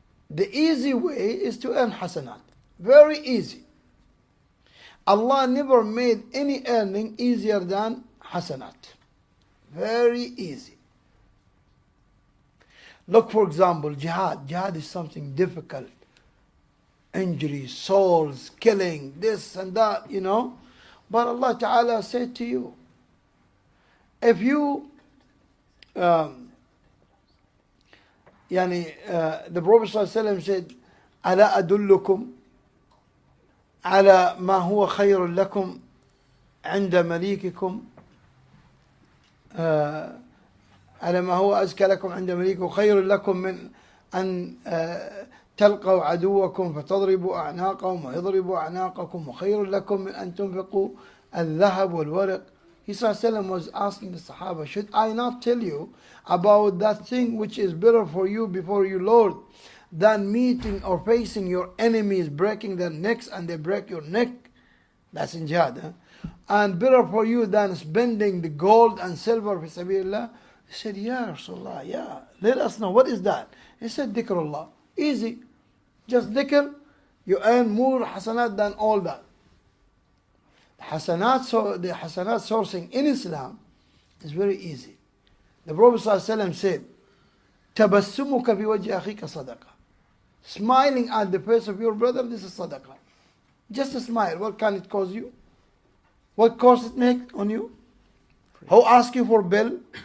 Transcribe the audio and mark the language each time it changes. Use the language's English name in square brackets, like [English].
[English] The easy way is to earn hasanat. Very easy. Allah never made any earning easier than hasanat. Very easy. Look, for example, jihad. Jihad is something difficult. Injuries, souls, killing, this and that, But Allah Ta'ala said to you, if you, the Prophet ﷺ said, [Arabic] ألا أدلكم على ما هو خير لكم عند مليككم على ما هو أزكى لكم عند مليككم خير لكم من أن تلقوا عدوكم فتضربوا أعناقهم ويضربوا أعناقكم وخير لكم من أن تنفقوا الذهب والورق. [English] He was asking the Sahaba, should I not tell you about that thing which is better for you before you Lord, than meeting or facing your enemies, breaking their necks and they break your neck. That's in jihad. Huh? And better for you than spending the gold and silver fi sabilillah. He said, Ya Rasulullah, yeah. Let us know, what is that? He said, dhikrullah. Easy. Just dhikr, you earn more hasanat than all that. The hasanat sourcing in Islam is very easy. The Prophet ﷺ said, [Arabic] تَبَسُّمُكَ بِوَجْهِ أَخِيكَ صَدَقَةً. [English] Smiling at the face of your brother, this is sadaqah. Just a smile, what can it cause you? What cost it make on you? Who ask you for bill?